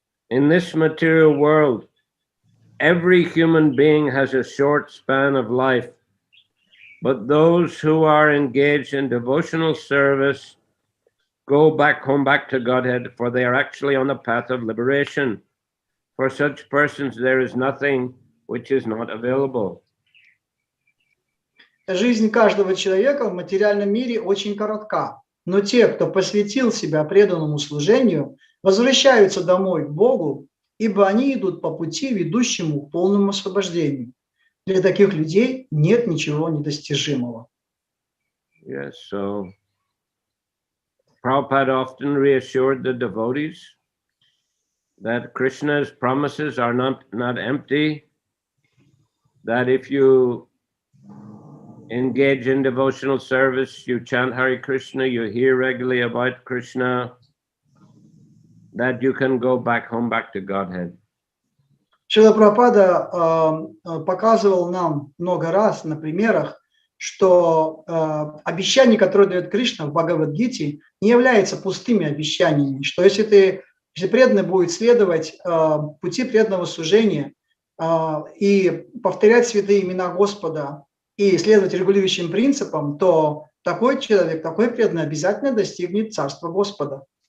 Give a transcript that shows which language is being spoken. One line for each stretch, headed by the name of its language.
English: in this material world, every human being has a short span of life, but those who are engaged in devotional service go back home, back to Godhead, for they are actually on the path of liberation. For such persons, there is nothing which is not available.
Russian: Жизнь каждого человека в материальном мире очень коротка, но те, кто посвятил себя преданному служению, возвращаются домой к Богу, ибо они идут по пути, ведущему к полному освобождению. Для таких людей нет ничего недостижимого.
English: Yes, so Prabhupada often reassured the devotees that Krishna's promises are not empty, that if you engage in devotional service, you chant Hare Krishna, you hear regularly about Krishna, that you can go back home, back to Godhead.
Russian: Шрила Прабхупада показывал нам много раз на примерах, что обещание, которое дает Кришна в Бхагавад-гите, не является пустыми обещаниями, что если преданный будет следовать пути преданного служения и повторять святые имена Господа и следовать регулирующим принципам, то такой человек, такой преданный обязательно достигнет Царства Господа.